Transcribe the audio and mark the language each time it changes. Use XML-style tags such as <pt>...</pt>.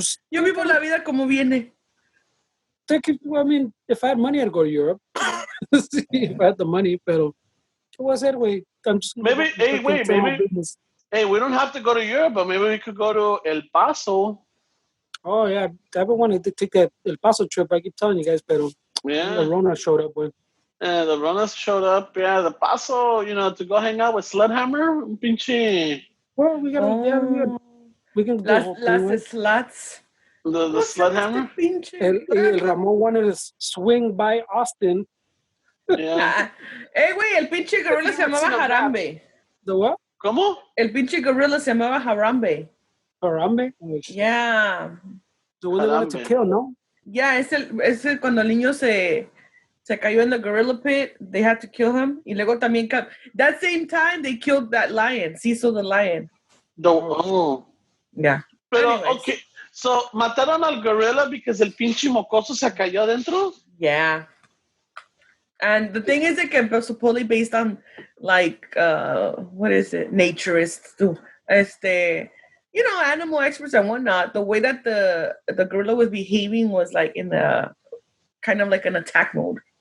<es>Yo vivo la vida como viene.</es> <en>I mean, if I had money, I'd go to Europe. If I had the money,</en> <es>pero ¿qué voy a hacer, güey?</es> <en>I'm just maybe. Hey, we don't have to go to Europe, but maybe we could go to El Paso. Oh, yeah. I've been wanting to take that El Paso trip. I keep telling you guys, pero the Rona showed up, boy. Yeah, the Ronas showed up. Yeah, the Paso, to go hang out with Sledhammer.</en> <es>Pinche.</es> <en>Well, we can do the whole thing, right? Sluts. The Sledhammer? El Ramon wanted to swing by Austin. Yeah.</en> <es>Güey, el pinche gorilla se llamaba Harambe.</es> <en>The what?</en> <es>¿Cómo? El pinche gorilla se llamaba Harambe.</es> <en>Harambe? Yeah. The one they wanted to kill, no? Yeah,</en> <es>es el cuando el niño se cayó</es> <en>in the gorilla pit, they had to kill him.</en> <es>Y luego también,</es> <en>that same time, they killed that lion, Cecil the lion. Yeah.</en> <es>Pero,</es> <en>anyways.</en> <es>okay, so, ¿mataron al gorilla because el pinche mocoso se cayó adentro?</es> <en>Yeah. And the thing is, it was supposedly based on, like, what is it? Naturists, too. Animal experts and whatnot. The way that the gorilla was behaving was, like, in the kind of like an attack mode.</en>